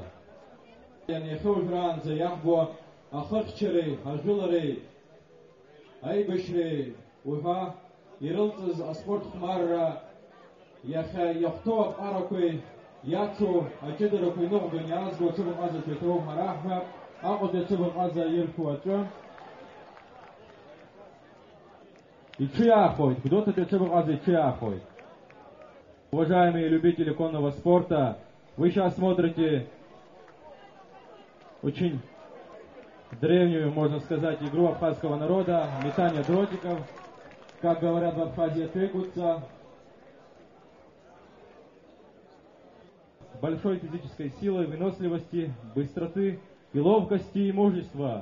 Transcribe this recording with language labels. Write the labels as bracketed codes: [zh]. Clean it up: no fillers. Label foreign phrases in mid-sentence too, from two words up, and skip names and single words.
[ab] Иахьоужәраанӡа иаҳбо ахыхьчареи, ажәылареи, аибашьреи уҳәа ирылҵыз аспорт хәмарра иахьа иахәҭоу аԥҟарақәеи иацу аҷыдарақәа иныҟәган иаазго аҽыбӷа ҟазаҿы иҭоуп ҳара ҳҳәап. Аҟәатәи аҽыбӷа ҟаза иршәу аҿы иҽиаахоит, Гәдоуҭатәи аҽыбӷа ҟаза иҽиаахоит. [ru] Уважаемые любители конного спорта, вы сейчас смотрите очень древнюю, можно сказать, игру абхазского народа, метание дротиков, как говорят в Абхазии, тыкутся. Большой физической силой, выносливости, быстроты и ловкости и мужества.